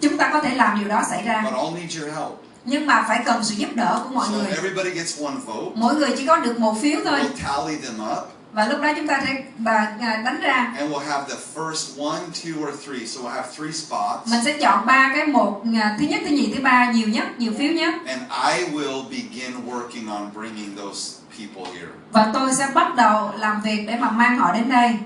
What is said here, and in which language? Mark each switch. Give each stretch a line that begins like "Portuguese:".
Vietnamese: Chúng ta có thể làm điều đó xảy ra.
English: But I'll need your help.
Vietnamese: Nhưng mà phải cần sự giúp đỡ của mọi người.
English: So everybody gets one vote.
Vietnamese: Mỗi người chỉ có được một phiếu thôi.
English: We'll tally them up.
Vietnamese: Và lúc đó chúng ta sẽ đánh ra.
English: And we'll have the first 1, 2 or 3. So we'll have 3 spots.
Vietnamese: Mình sẽ chọn 3 cái, thứ nhất, thứ nhì, thứ ba, nhiều phiếu nhất.
English: And I will begin working on bringing those people here.
Vietnamese: Và tôi sẽ bắt đầu làm việc để mà mang họ đến đây.